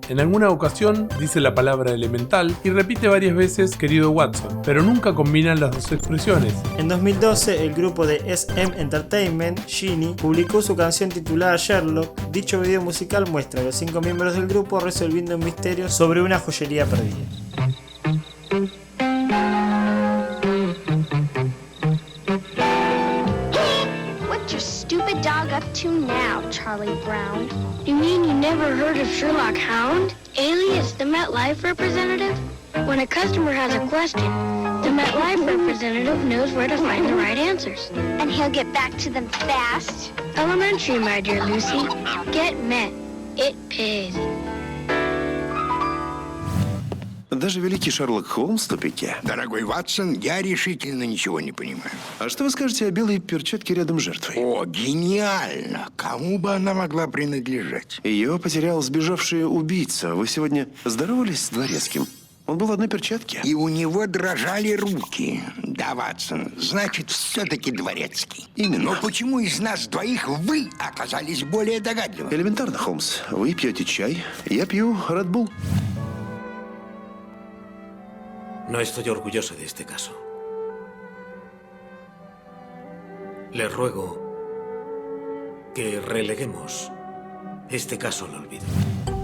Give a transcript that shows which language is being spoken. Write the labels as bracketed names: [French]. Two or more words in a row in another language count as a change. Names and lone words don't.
[Spanish] En alguna ocasión dice la palabra elemental y repite varias veces querido Watson, pero nunca combinan las dos expresiones. En 2012, el grupo de SM Entertainment, Genie, publicó su canción titulada Sherlock. Dicho video musical muestra a los 5 miembros del grupo resolviendo un misterio sobre una joyería perdida. [English] Dog up to now, Charlie Brown? You mean you never heard of Sherlock Hound, alias the MetLife representative? When a customer has a question, the MetLife representative knows where to find the right answers. And he'll get back to them fast? Elementary, my dear Lucy. Get Met. It pays. [Russian] Даже великий Шерлок Холмс в тупике. Дорогой Ватсон, я решительно ничего не понимаю. А что вы скажете о белой перчатке рядом с жертвой? О, гениально! Кому бы она могла принадлежать? Ее потерял сбежавший убийца. Вы сегодня здоровались с дворецким? Он был в одной перчатке. И у него дрожали руки. Да, Ватсон, значит, все-таки дворецкий. Именно. Но почему из нас двоих вы оказались более догадливы? Элементарно, Холмс. Вы пьете чай, я пью Red Bull. [Spanish] No estoy orgulloso de este caso. Le ruego que releguemos este caso al olvido.